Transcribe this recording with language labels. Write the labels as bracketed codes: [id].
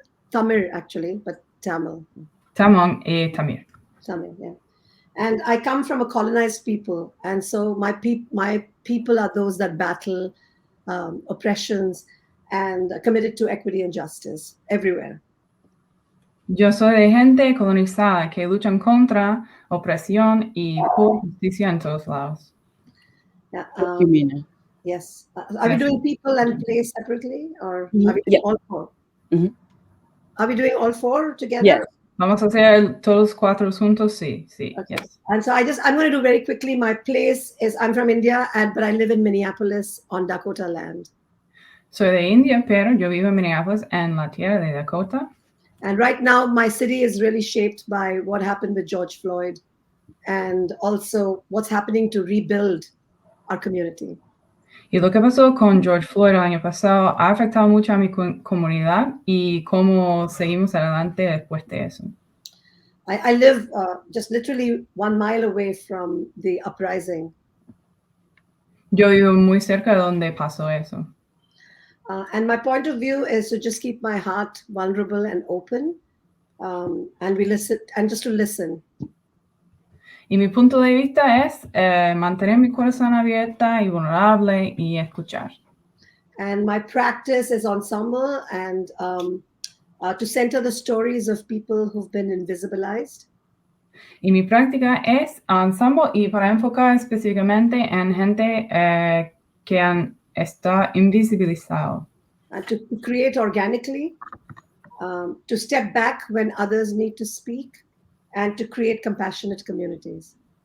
[en] Tamil actually, but Tamil. [es] Tamil y Tamil. [en] Tamil, yeah. And I come from a colonized people, and so my people are those that battle oppressions and are committed to equity and justice everywhere. [es] Yo soy de gente colonizada que luchan contra opresión y por justicia en todos lados. [en] Yeah, Thank you, Mina. yes. Are we doing people and place separately, or are we doing Yeah. all four? Mhm. Are we doing all four together? Yes. [es] Vamos a hacer todos cuatro juntos, sí, sí, [en] Okay. yes. And so I'm going to do very quickly. My place is, I'm from India, but I live in Minneapolis on Dakota land. [es] Soy de India, pero yo vivo en Minneapolis, en la tierra de Dakota. [en] And right now, my city is really shaped by what happened with George Floyd and also what's happening to rebuild our community. [es] Y lo que pasó con George Floyd el año pasado ha afectado mucho a mi comunidad y cómo seguimos adelante después de eso. [en] I live just literally 1 mile away from the uprising. [es] Yo vivo muy cerca de donde pasó eso. [en] And my point of view is to just keep my heart vulnerable and open, and we listen, and just to listen. [es] Y mi punto de vista es mantener mi corazón abierta y vulnerable y escuchar. [en] And my practice is ensemble and to center the stories of people who've been invisibilized. [es] Y mi práctica es ensemble y para enfocar específicamente en gente que está invisibilizado. [en] And to create organically, to step back when others need to speak, and to create compassionate communities.